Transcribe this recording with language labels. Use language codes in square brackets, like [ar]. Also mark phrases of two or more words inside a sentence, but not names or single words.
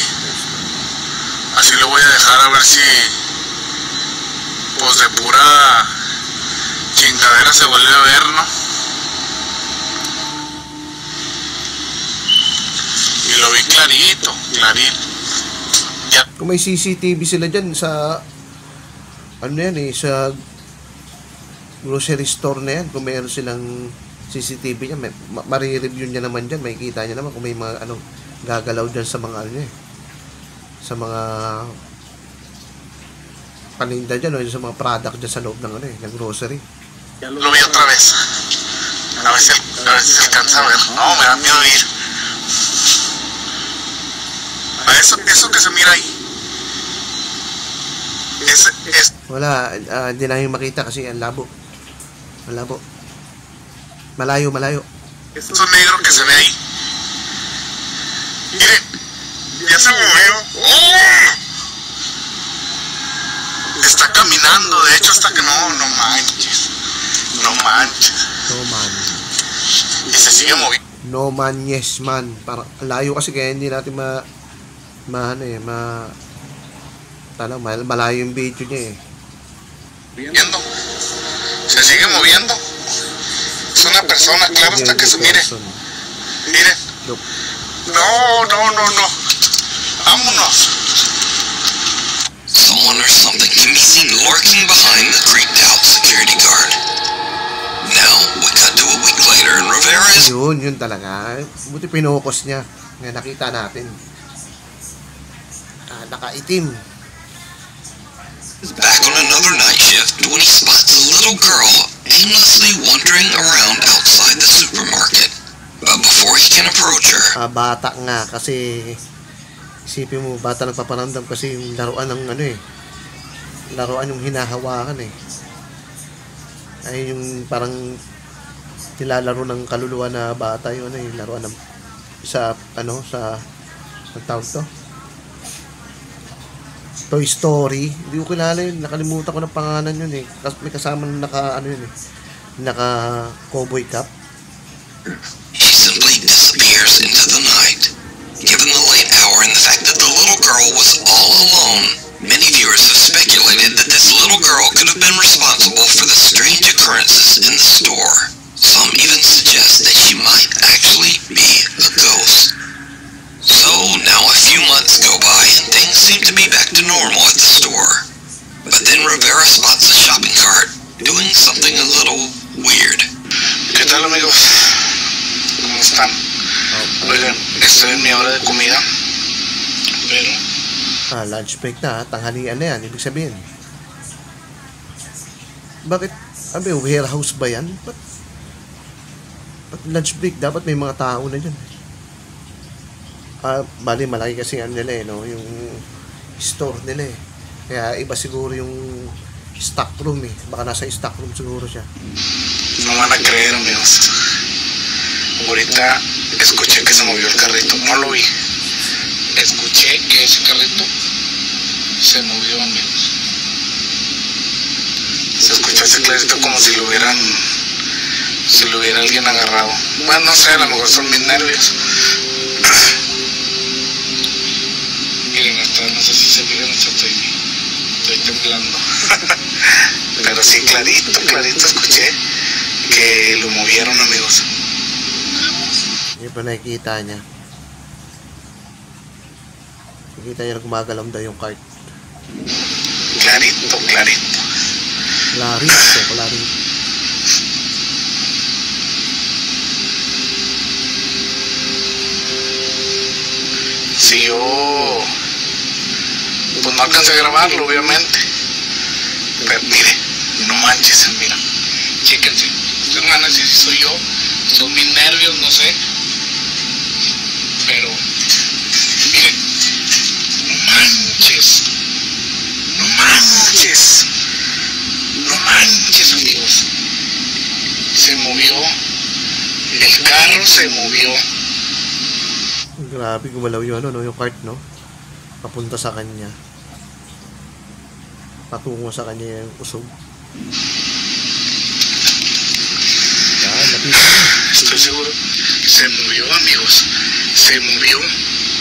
[es] Así lo voy a dejar a ver si pues de pura chingadera se vuelve a ver, ¿no? Y lo vi clarito. Ya. [tl] Kung may CCTV sila dyan sa ano yan sa [en] grocery store [tl] na yan, kung mayroon silang CCTV niya, mari-review niya naman dyan, makikita niya naman kung may mga gagalaw dyan sa mga sa mga paninda dyan, sa mga product dyan sa loob ng ng grocery. [es] Lo vi otra vez. A ver si se alcanza a ver. No, me da miedo ir. Eso que se mira ahí. [tl] Wala, hindi namin makita kasi ang labo. Malabo. Malayo. [es] Eso negro que se ve ahí. Miren, ya se movió. ¡Oh! Está caminando, de hecho, hasta que no manches. Y se sigue moviendo. [en] No man, yes man. [tl] Parang layo kasi kaya hindi natin malayo yung video niya [es] Viendo. Se sigue moviendo. Es una persona, claro está que se mire. Miren. No. Vámonos. [en] Someone or something can be seen lurking behind the creeped out security guard. Now, we cut to a week later and Rivera is [tl] Yun talaga. Buti pinokos niya. Ngayon nakita natin. Nakaitim. [en] back on another night shift when he spots a little girl aimlessly wandering around outside the supermarket. But before he can approach her, [tl] Bata nga kasi isipin mo, bata nagpaparamdam kasi yung laruan ng laruan yung hinahawakan ay yung parang nilalaro ng kaluluwa na bata yun laruan ng sa ang tawag to Toy Story. Hindi ko kilala yun, nakalimutan ko ng pangalan yun may kasama naka naka [en] cowboy cap. she simply disappears into the night. Given the late hour and the fact that the little girl was all alone, many viewers have speculated that this little girl could have been responsible for the strange occurrences in the store. Some even suggest that she might actually be a ghost. So now a few months go by and things seem to be back to normal at the store. But then Rivera spots a shopping cart doing something a little weird. [es] ¿Qué tal, amigos? ¿Cómo están? Oigan, estoy en mi hora de comida. Pero [en] Lunch break [tl] na, tanghalian na yan, ibig sabihin. Bakit? Warehouse ba yan? Ba't [en] lunch break? [tl] Dapat may mga tao na dyan. Bali, malaki kasi nila yung store nila Kaya iba siguro yung [en] stock room [tl] Baka nasa [en] stock room [tl] siguro siya. [es] no van a creer, amigos. Ahorita escuché que se movió el carrito. No lo vi. Escuché que ese carrito se movió, amigos. Se escuchó ese clarito como si lo hubieran si lo hubiera alguien agarrado. Bueno, no sé, a lo mejor son mis nervios. Miren, hasta no sé si se fijan, hasta estoy temblando. Pero sí, clarito escuché que lo movieron, amigos. [tl] Hindi pa nakikita niya. Nakikita niya na gumagalaw daw yung cart. [es] Clarito. Clarito. Si yo, pues no alcancé a grabarlo, obviamente. Pero mire, no manches, mira. Chéquense. Ustedes van a decir si soy yo, son mis nervios, no sé. Pero, miren, no manches, amigos. Se movió, el carro se movió. [tl] Grabe, gumalaw yung yung cart, no? Papunta sa kanya. Patungo sa kanya yung usog. Yan, lapit. [es] Estoy seguro. Se movió, amigos. Se movió.